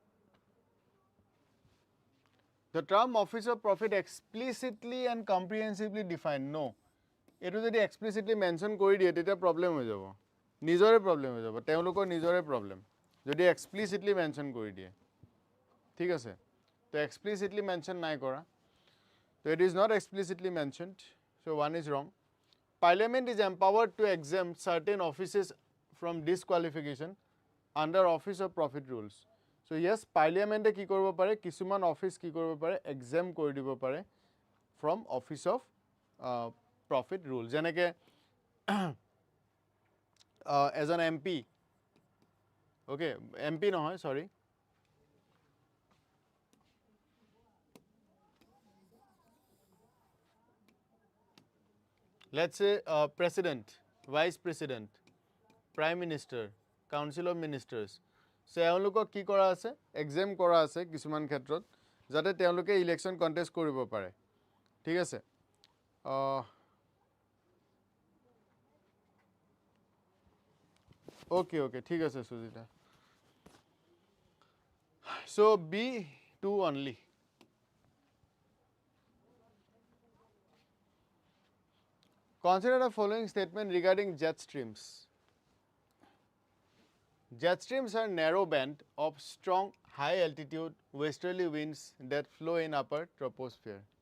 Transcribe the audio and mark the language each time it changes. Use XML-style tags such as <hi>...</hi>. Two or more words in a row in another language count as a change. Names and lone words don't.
<en>The term office of profit explicitly and comprehensively defined.</en> <as>No.</as> <en>It was explicitly mentioned</en> <as>কৰি দিয়ে তেতিয়া প্ৰব্লেম হৈ যাব. নিজৰে প্ৰব্লেম হৈ যাব। তেওঁলোকৰ নিজৰে প্ৰব্লেম। যদি</as> <en>explicitly mention</en> <as>কৰি দিয়ে. ঠিক আছে.</as> <en>To explicitly mention</en> <as>নাই কৰা.</as> <en>So it is not explicitly mentioned. So one is wrong. Parliament is empowered to exempt certain offices from disqualification under office of profit rules. So yes, Parliament</en> <as>কি কৰিব পাৰে কিছুমান অফিস কি কৰিব পাৰে এক্সাম কৰি দিব পাৰে</as> <en>from office of profit rule</en> <as>যেনেকে এজন এমপি ওকে এমপি নহয় সরি</as> <en>let's say president, vice president, prime minister, council of ministers</en> <as>তেওঁলোকক কি কৰা আছে এক্সাম কৰা আছে কিছুমান ক্ষেত্ৰত যাতে তেওঁলোকে</as> <en>election contest</en> <as>কৰিব পাৰে ঠিক আছে ওকে ঠিক আছে সুজিতা</as> <en>so B2 only Consider the following statement regarding jet streams Jet streams are narrow band of strong high altitude westerly winds that flow in upper troposphere.</en>